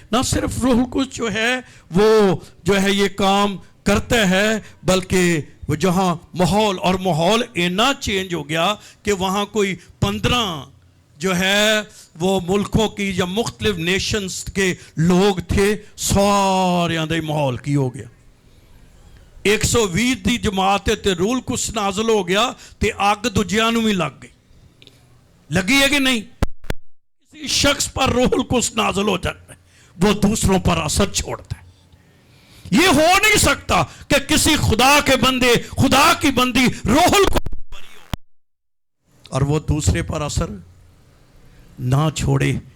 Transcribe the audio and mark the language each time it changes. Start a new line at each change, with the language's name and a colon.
Urdu: نہ صرف روح القدس جو ہے وہ جو ہے یہ کام کرتا ہے, بلکہ وہ جہاں ماحول, اور ماحول اینا چینج ہو گیا کہ وہاں کوئی 15 جو ہے وہ ملکوں کی یا مختلف نیشنز کے لوگ تھے, سارے اندر ماحول کی ہو گیا.
Punjabi: 120 دی جماعت تے روح القدس نازل ہو گیا تے اگ دوجیاں نوں بھی لگ گئی.
Urdu: لگی ہے کہ نہیں؟ کسی شخص پر روح القدس نازل ہو جاتا ہے, وہ دوسروں پر اثر چھوڑتا ہے. یہ ہو نہیں سکتا کہ کسی خدا کے بندے, خدا کی بندی روح القدس اور وہ دوسرے پر اثر نہ چھوڑے.